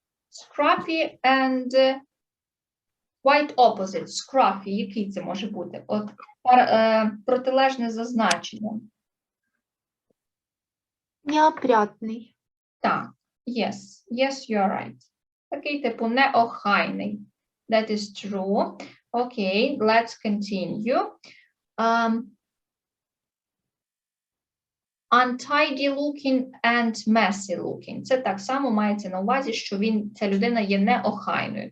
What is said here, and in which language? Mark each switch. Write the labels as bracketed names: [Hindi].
[English] Scruffy and quite opposite. [Ukrainian] Scruffy, який це може бути? От протилежне за значенням. Неопрятний. [English] Так, yes, you are right. [Ukrainian] Такий типу неохайний. [English] That is true. Okay, let's continue. untidy looking and messy looking. [Ukrainian] Це так само мається на увазі, що ця людина є неохайною.